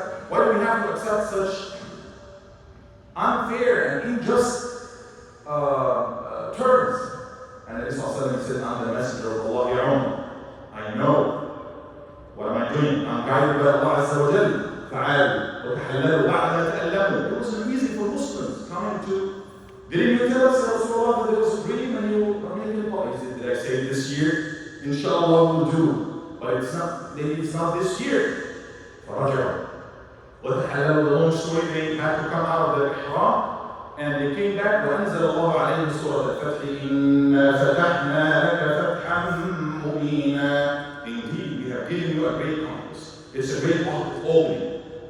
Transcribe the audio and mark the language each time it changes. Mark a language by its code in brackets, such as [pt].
[en] Why do we have to accept such unfair and unjust terms? And Nabi Sallallahu Alaihi Wasallam said, I'm the messenger of Allah, Ya Umar. I know. What am I doing? I'm guided by Allah Azza wa Jal. [ar] فعالوا وتحللوا بعد ما تألموا. [en] It wasn't easy for Muslims coming to. Didn't you tell us, Rasulullah, that there was a dream and you are making a policy? Did I say this year? Inshallah we'll do. But it's not this year. [ar] فرجعوا وتحللوا. [en] The long story, they had to come out of the ihram And they came back, [ar] وأنزل الله عليه سورة الفتح إنا فتحنا لك فتحا مبينا. [en] Indeed, we have given you a great conquest. It's a great opening.